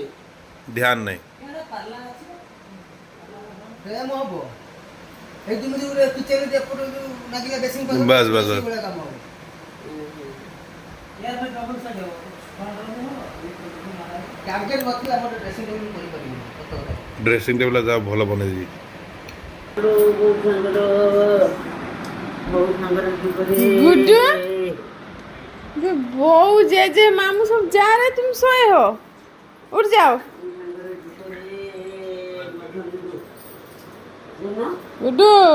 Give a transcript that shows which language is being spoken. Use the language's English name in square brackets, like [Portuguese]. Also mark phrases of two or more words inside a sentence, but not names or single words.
[Odia] ଧ୍ୟାନ ନାହିଁ ବାସ୍ ବାସ୍ ବାସ୍ [English] dressing table [Odia] ଯାହା ଭଲ ବନେଇଛି [Hindi] गुड्डू जो बहू जे मामू सब जा रहे तुम सोए हो उठ जाओ गुड्डू